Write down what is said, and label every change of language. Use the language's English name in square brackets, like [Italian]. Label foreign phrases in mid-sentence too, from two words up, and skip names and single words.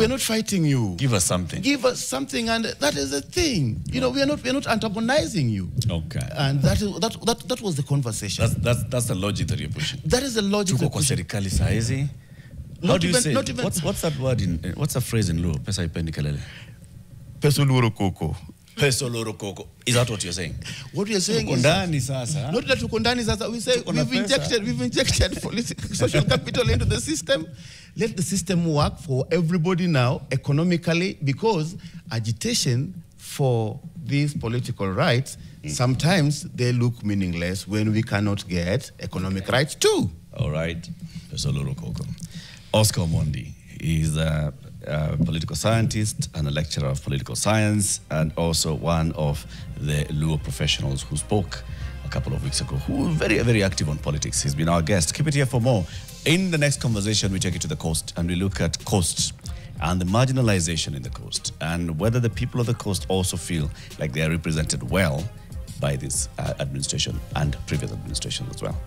[English] We are not fighting you. Give us something. Give us something, and that is the thing. You know, we are not antagonizing you. Okay. And that was the conversation. That's the logic that you're pushing. That is the logic. How do you say? What's that word what's the phrase in Luo? [Luo (Kenya and Tanzania)] Pesa ipendi kelele. Peso luro koko. Peso luro koko. [English] Is that what you're saying? What you're saying is not that [Swahili] tukondani sasa. [English] We say we've injected political social capital into the system. Let the system work for everybody now economically, because agitation for these political rights sometimes they look meaningless when we cannot get economic rights too. All right. [Luo (Kenya and Tanzania)] Peso luro koko. [English] Oscar Omondi is a political scientist and a lecturer of political science, and also one of the Luo professionals who spoke a couple of weeks ago, who was very, very active on politics. He's been our guest. Keep it here for more. In the next conversation, we take it to the coast and we look at coast and the marginalization in the coast, and whether the people of the coast also feel like they are represented well by this administration and previous administrations as well.